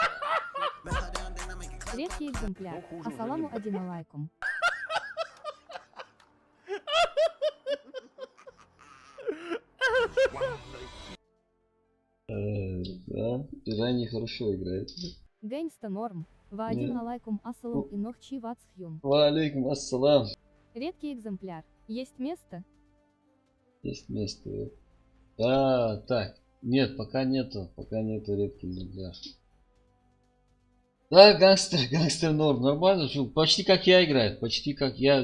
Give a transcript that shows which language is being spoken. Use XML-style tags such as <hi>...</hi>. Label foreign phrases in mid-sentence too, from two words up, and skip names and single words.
<ru>Редкий экземпляр. Ассаламу один алайкум. Да. Пираньи хорошо играет. Гэнста норм. Вадим Не.</ru> <ar>عليكم السلام и</ar> <ce>нохчи вацхюн.</ce> <ar>وعليكم السلام.</ar> <ru>Редкий экземпляр. Есть место? Есть место. Да, так. Нет, пока нету. Пока нету редких экземпляр. Да, гангстер норм. Нормально. Всё, почти как я играет. Почти как я.</ru>